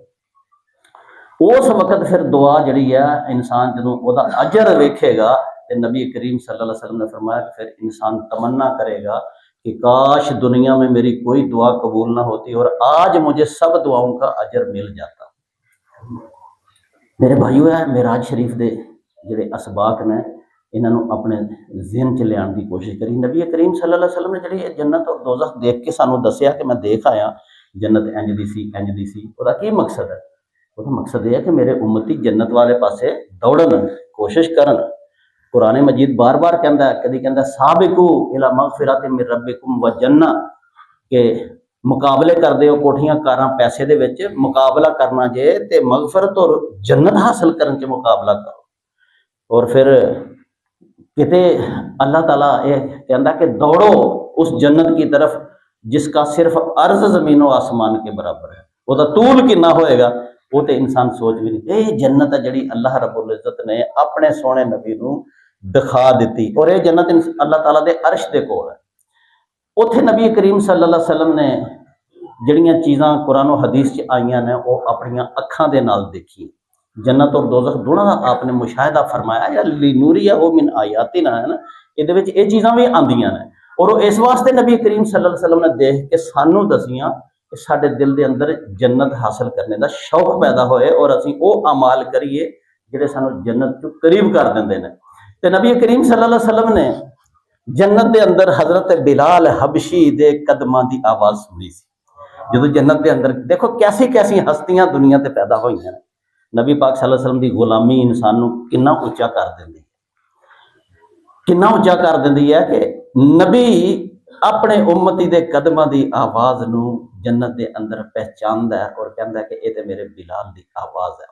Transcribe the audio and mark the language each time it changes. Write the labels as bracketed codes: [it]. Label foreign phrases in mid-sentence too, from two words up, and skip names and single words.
[ur] اس وقت پھر دعا [pa] جیہڑی ہے انسان جدوں اوہدا اجر ویکھے گا تے [ur] نبی کریم [ar] صلى الله عليه وسلم [ur] نے فرمایا کہ پھر انسان تمنا کرے گا کہ کاش دنیا میں میری کوئی دعا قبول نہ ہوتی اور آج مجھے سب دعاؤں کا اجر مل جاتا. [pa] میرے بھائیو ہے معراج شریف کے جیہڑے اسباق نے انہوں اپنے ذہن چ لیاݨ کی کوشش کری. نبی کریم [ar] صلى الله عليه وسلم [pa] نے جیہڑی جنت اور دوزخ دیکھ کے سانوں دسیا کہ میں دیکھ آیا جنت اِنج دی سی اِنج دی سی. [ur] اس کا کی مقصد ہے? اس کا مقصد یہ ہے کہ میرے امتی جنت [pa] والے پاسے دوڑن، کوشش کرن. [ur] قرآن مجید بار بار کہتا ہے، کبھی کہتا [ar] سابقوا إلى مغفرة من ربكم وجنة, [pa] کے مقابلے کرتے ہو کوٹھیاں کاراں پیسے دے وچ، مقابلہ کرنا جے تے مغفرت اور جنت حاصل کرن چ مقابلہ کرو. [ur] اور پھر کتے اللہ تعالیٰ یہ کہتا کہ دوڑو اس جنت کی طرف جس کا صرف عرض زمین و آسمان کے برابر ہے. وہ طول کتنا ہوئے گا وہ تو انسان سوچ بھی نہیں. [pa] ایہ جنت ہے جیہڑی اللہ رب العزت نے اپنے سوہنے نبی نوں دکھا دی اور ایہ جنت اللہ تعالیٰ دے عرش دے کول ہے. اوتھے نبی کریم [ar] صلى الله عليه وسلم [pa] نے جیہڑیاں چیزاں قرآن اور حدیث چ آئیاں نے او اپنیاں اکھاں دے نال دیکھی. [ur] جنت اور دوزخ دونوں کا آپ نے مشاہدہ فرمایا [ar] يا لنريه من آياتنا [pa] ہے نا، ایہدے وچ ایہ چیزاں بھی آندیاں نے اور اس واسطے نبی کریم [ar] صلى الله عليه وسلم [pa] نے دیکھ کے سانوں دسیاں کہ ساڈے دل دے اندر جنت حاصل کرنے کا شوق پیدا ہوئے اور اسیں او اعمال کریے جیہڑے سانوں جنت چوں قریب کر دیندے نے. تے نبی کریم [ar] صلى الله عليه وسلم [pa] نے جنت کے اندر حضرت بلال حبشی دے قدماں کی آواز سنی سی. [ur] جو جنت کے اندر دیکھو کیسی کیسی ہستیاں دنیا تے پیدا ہوئی ہیں. [pa] نبی پاک [ar] صلى الله عليه وسلم [pa] کی غلامی انسان نوں کتنا اُچا کر دیندی ہے، کتنا اُچا کر دیندی ہے کہ نبی اپنے امتی دے قدماں کی آواز نوں جنت کے اندر پہچاندا ہے [ur] اور کہتا ہے کہ یہ تو میرے بلال کی آواز ہے.